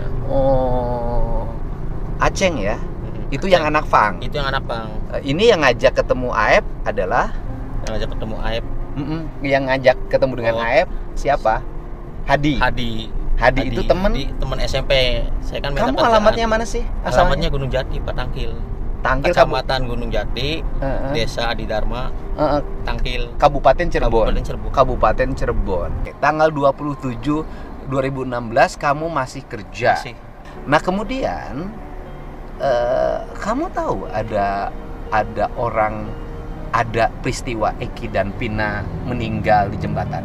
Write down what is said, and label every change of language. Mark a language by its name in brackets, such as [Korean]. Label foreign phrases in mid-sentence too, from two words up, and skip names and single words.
[Indonesian] Oh. Aceng ya. Itu yang anak Pang. Itu yang anak Pang. Ini yang ngajak ketemu AF adalah Yang ngajak ketemu AF. yang ngajak ketemu dengan Oh. AF siapa? Hadi. Hadi itu teman SMP. Saya kan minta Kamu kerjaan. alamatnya mana sih? Alamatnya Gunung Jati, Pak Tangkil. Tangkil Kecamatan Gunung Jati, Desa Adi Dharma, Tangkil, Kabupaten Cirebon. Kabupaten Cirebon. Kabupaten Cirebon. Tanggal 27 2016 kamu masih kerja. Masih. Nah, kemudian kamu tahu ada peristiwa Eki dan Pina meninggal di jembatan?